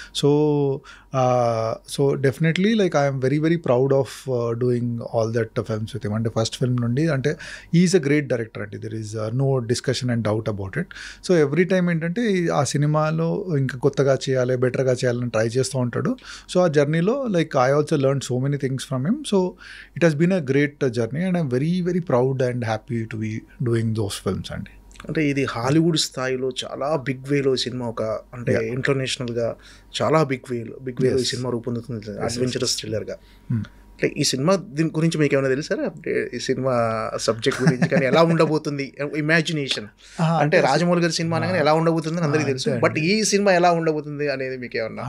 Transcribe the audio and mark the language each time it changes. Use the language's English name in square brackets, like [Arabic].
[English] So definitely like I'm very very proud of doing all that films with him. [Telugu] అంటే first film నుండి అంటే [English] Is a great director అండి, there is no discussion and doubt about it. [Telugu] So every time ఏంటంటే ఆ సినిమాలో ఇంకా కొత్తగా చేయాలి, బెటర్గా చేయాలని ట్రై చేస్తూ ఉంటాడు. [English] So ఆ జర్నీలో like I also learned so many things from him. So it has been a great journey and I'm very very proud and happy to be doing those films అండి. [Telugu] అంటే ఇది హాలీవుడ్ స్థాయిలో చాలా big వేలో cinema, ఒక అంటే ఇంటర్నేషనల్గా చాలా big వేలో ఈ సినిమా రూపొందుతుంది, అడ్వెంచరస్ థ్రిల్లర్గా. అంటే ఈ సినిమా దీని గురించి మీకు ఏమైనా తెలుసా? అంటే ఈ సినిమా సబ్జెక్ట్ గురించి కానీ ఎలా ఉండబోతుంది, ఇమాజినేషన్ అంటే రాజమౌళి గారి సినిమా అనగానే ఎలా ఉండబోతుంది అని అందరికీ తెలుసు, బట్ ఈ సినిమా ఎలా ఉండబోతుంది అనేది మీకు ఏమన్నా?